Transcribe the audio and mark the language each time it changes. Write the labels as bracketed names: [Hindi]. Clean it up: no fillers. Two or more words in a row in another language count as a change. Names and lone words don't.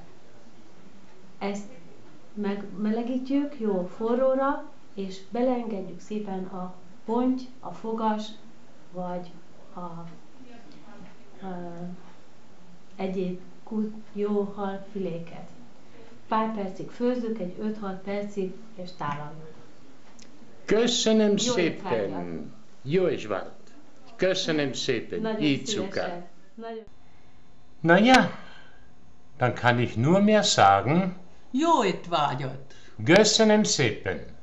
[Hungarian] Ezt megmelegítjük jó forróra, és beleengedjük szépen a ponty, a fogas, vagy egyéb jó halfiléket. Pár percig főzzük, egy 5-6 percig, és tálaljuk. Köszönöm Jó szépen! étvágyat! Jó is volt! Köszönöm szépen, Nagyon Izuka! szívesen. Nagyon... [German] Na ja, dann kann ich nur mehr sagen, [Hungarian] Jó étvágyat! köszönöm szépen!